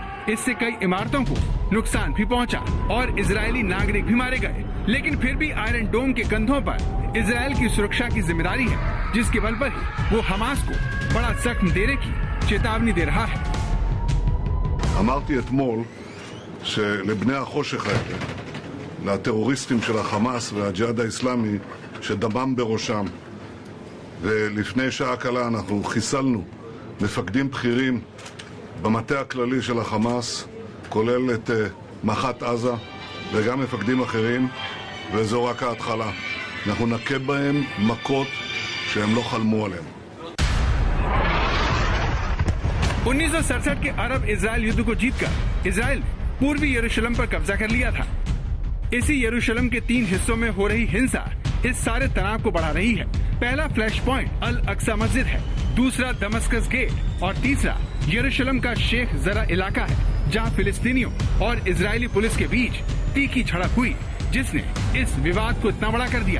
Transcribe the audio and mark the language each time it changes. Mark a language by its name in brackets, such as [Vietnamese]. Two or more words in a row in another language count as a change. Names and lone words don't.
[Hindi] इससे कई इमारतों को नुकसान भी पहुंचा और इजरायली नागरिक भी मारे गए। लेकिन फिर भी आयरन डोम के कंधों पर इजराइल की सुरक्षा की जिम्मेदारी है, जिसके बल पर ही वो हमास को बड़ा जख्म देने की चेतावनी दे रहा है। [Hebrew] אמרתי אתמול שלבני החושך האלה, לטרוריסטים של החמאס והג'יהאד האסלאמי שדמם בראשם. ולפני שעה קלה אנחנו חיסלנו מפקדים בכירים במטה הכללי של החמאס, כולל את מח"ט עזה וגם מפקדים אחרים, וזו רק ההתחלה. אנחנו נכה בהם מכות שהם לא חלמו עליהם. [Hindi] 1967 के अरब इजराइल युद्ध को जीतकर इजराइल पूर्वी यरूशलेम पर कब्जा कर लिया था। इसी यरूशलेम के 3 हिस्सों में हो रही हिंसा इस सारे तनाव को बढ़ा रही है। पहला [English] flash point [Hindi] अल अक्सा मस्जिद है, दूसरा दमस्कस गेट और तीसरा यरूशलेम का शेख जरा इलाका है, जहां फिलिस्तीनियों और इजरायली पुलिस के बीच तीखी झड़प हुई, जिसने इस विवाद को इतना बड़ा कर दिया।